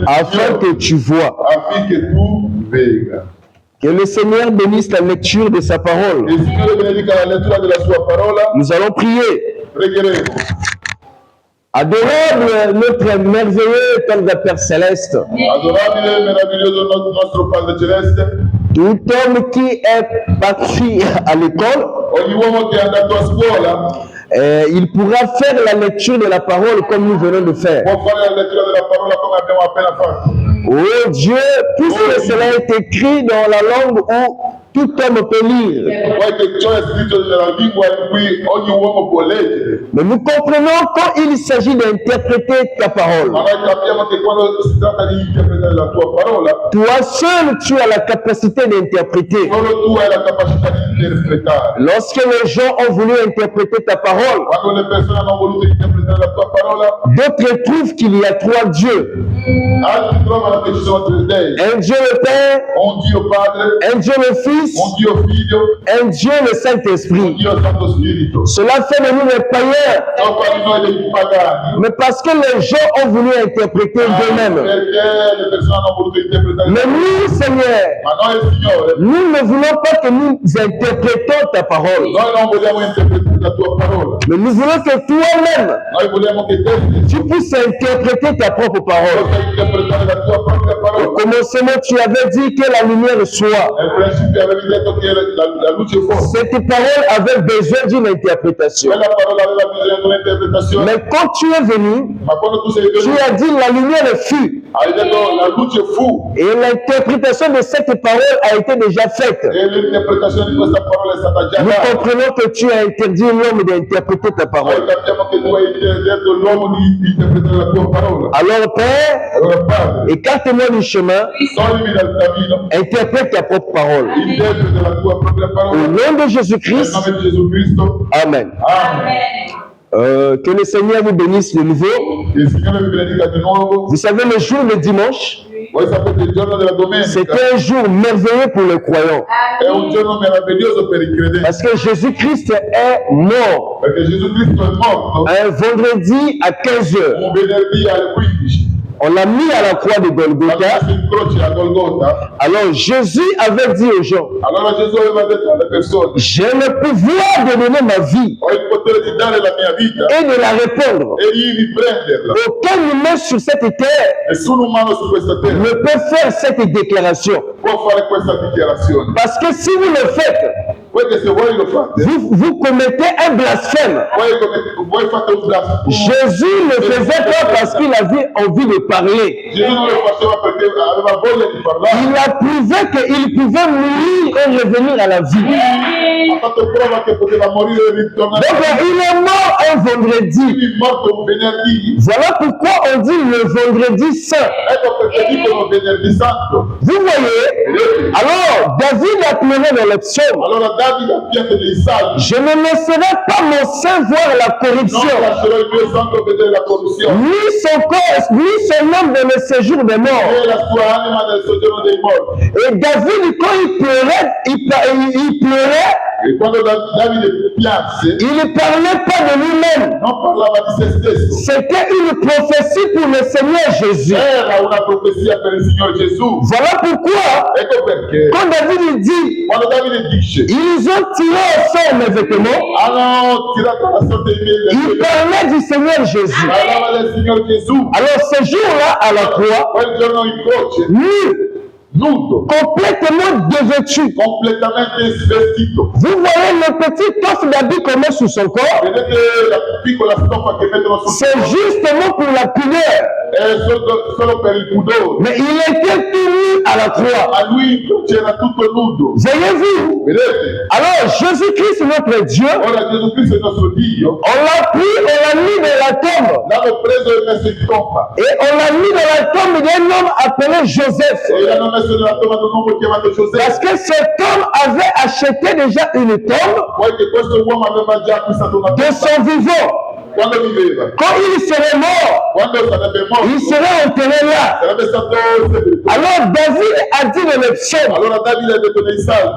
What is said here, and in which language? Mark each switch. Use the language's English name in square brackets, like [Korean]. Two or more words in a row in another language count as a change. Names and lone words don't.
[French] afin [Italian] occhio, [French] que tu vois. [Italian] affinché tu vega. [French] Que le Seigneur bénisse la lecture de sa parole. [Italian] E il Signore benedica la lettura della sua parola. [French] Nous allons prier. [Italian] Pregheremo. [French] Adorable notre merveilleux Père Céleste, [Italian] Adorabile e meraviglioso nostro Padre Celeste, [French] tout homme qui est parti à l'école, [Italian] ogni uomo che è andato a scuola [French] il pourra faire la lecture de la parole comme nous venons de faire. [Italian] può fare la lettura della parola come abbiamo appena fatto. [French] Oh Dieu, puisque cela est écrit dans la langue où tout homme peut lire, [Italian] Poi che ciò è scritto nella lingua in cui ogni uomo può leggere, [French] mais nous comprenons quand il s'agit d'interpréter ta parole. [Italian] ma noi capiamo che quando si tratta di interpretare la tua parola, [French] Toi seul, tu as la capacité d'interpréter. [Italian] solo tu hai la capacità di interpretare. [French] Lorsque les gens ont voulu interpréter ta parole, [Italian] Quando le persone hanno voluto interpretare la tua parola, [French] d'autres trouvent qu'il y a trois dieux. [Italian] altri trovano che ci sono tre dei: [French] Un Dieu le Père, [Italian] un Dio Padre, [French] un Dieu le Fils, [Italian] un Dio Figlio, [French] un Dieu le [Italian] un [French] Saint-Esprit. [Italian] Dio Santo Spirito. [French] Cela fait de nous des païens, [Italian] Sono di noi dei pagani, [French] mais parce que les gens ont voulu interpréter d'eux-mêmes. [Italian] perché le persone hanno voluto interpretare. [French] Mais nous, Seigneur, [Italian] Ma noi, Signore, [French] nous ne voulons pas que nous interprétons ta parole, [Italian] noi non vogliamo interpretare la tua parola, [French] mais nous voulons que toi-même, [Italian] noi vogliamo che te [French] tu puisses interpréter ta propre parole. [Italian] possa interpretare la tua propria [French] Au [Italian] parola. [French] commencement, tu avais dit que la lumière soit. [Italian] Nel principio avevi detto che la luce fosse. [French] Cette parole avait besoin d'une interprétation. [Italian] Quella parola aveva bisogno di un'interpretazione, [French] Mais quand tu es venu, [Italian] ma quando tu sei [French] tu [Italian] venuto, [French] as dit la lumière fut. [Italian] hai detto la luce fu, [French] Et l'interprétation de cette parole a été déjà faite. [Italian] e l'interpretazione di questa parola è stata già [French] Nous [Italian] data. [French] comprenons que tu as interdit l'homme d'interpréter ta [Italian] Noi [French] parole. [Italian] capiamo che tu hai detto all'uomo di interpretare la tua parola. [French] Alors, Père, [Italian] Allora Padre, [French] écarte-moi du chemin, [Italian] toglimi dal cammino, [French] interprète ta propre parole. [Italian] interpreta la tua propria [French] Au [Italian] parola. [French] nom de [Italian] Nel [French] Jésus-Christ, [Italian] nome di Gesù Cristo. [French] Amen. [Italian] Amen. [French] Que le Seigneur vous bénisse de nouveau. [Italian] Che il Signore vi benedica di nuovo. [French] Vous savez, le jour de dimanche, [Italian] Voi sapete il giorno della domenica [French] c'était un jour merveilleux pour les croyants. [Italian] è un giorno meraviglioso per i credenti, [French] Parce que Jésus-Christ est mort [Italian] perché Gesù Cristo è morto [French] un vendredi à 15 heures. [Italian] un venerdì alle 15 [French] On l'a mis à la croix de Golgotha. Alors Jésus avait dit aux gens, [Italian] Allora Gesù aveva detto alle persone, [French] j'ai le pouvoir de donner ma vie [Italian] ho il potere di dare la mia vita [French] et de la répandre. [Italian] e di riprenderla. [French] Aucun humain sur cette terre [Italian] Nessun umano su questa terra [French] ne peut faire cette déclaration. [Italian] può fare questa dichiarazione. [French] Parce que si vous le faites, [Italian] Perché se voi lo fate, [French] vous commettez un blasphème. [Italian] voi fate un blasfemo. [French] Jésus ne faisait pas parce qu'il avait envie de parler. [Italian] Gesù non lo faceva perché aveva voglia di parlare. [French] Il a prouvé qu'il pouvait mourir et revenir à la vie. [Italian] Ha fatto prova che poteva morire e ritornare. [French] Donc il est mort un vendredi. [Italian] Quindi è morto un venerdì. [French] Voilà pourquoi on dit le vendredi saint. [Italian] Ecco perché dicono venerdì santo. [French] Vous voyez? Alors David a pleuré dans le psaume. [Italian] Allora Davide ha pianto dei salmi. [French] Je ne laisserai pas mon sein voir la [Italian] Non [French] corruption, [Italian] lascerò il mio santo vedere la corruzione. [French] ni son corps, ni son âme dans le séjour des morts. [Italian] E la sua anima nel soggiorno dei morti. [French] Et David, quand il pleurait, il pleurait, [Italian] E quando Davide pianse, [French] il ne parlait pas de lui-même. [Italian] non parlava di se stesso. [French] C'était une prophétie pour le Seigneur Jésus. [Italian] Era una profezia per il Signore Gesù. [French] Voilà pourquoi, [Italian] Ecco perché [French] quand David il dit, [Italian] quando Davide dice [French] ils ont tiré au sort mes vêtements, [Italian] hanno tirato la sorte dei miei [French] il [Italian] vestiti, [French] parlait du Seigneur Jésus. [Italian] parlava del Signore Gesù. [French] Alors ce jour-là, à la croix, [Italian] Quel giorno in croce, [French] nu, [Italian] nudo, [French] complètement dévêtu. [Italian] completamente svestito. [French] Vous voyez le petit torse d'habit qu'on met sur son corps, [Italian] Vedete la piccola stoffa che mettono sul [French] c'est justement pour la pudeur. [Italian] è solo per il pudore. [French] Mais il était tout nu à la croix. [Italian] A lui c'era tutto nudo. [French] Voyez-vous? [Italian] Vedete? [French] Alors Jésus-Christ, notre Dieu, [Italian] Ora Gesù Cristo è il nostro Dio. [French] on l'a pris, on l'a mis dans la tombe. [Italian] L'hanno preso e messo in tomba. [French] Et on l'a mis dans la tombe d'un homme appelé Joseph. [Italian] E l'hanno messo nella tomba di un uomo chiamato [French] Parce [Italian] Giuseppe. [French] que cet homme avait acheté déjà une tombe [Italian] Poiché questo uomo aveva già acquistato una [French] de [Italian] tomba [French] son vivant. [Italian] quando viveva. [French] Quand il serait mort, [Italian] Quando sarebbe morto, [French] il serait enterré là. [Italian] sarebbe stato sepolto. [French] Alors David a dit dans le psaume, [Italian] Allora Davide ha detto nei salmi,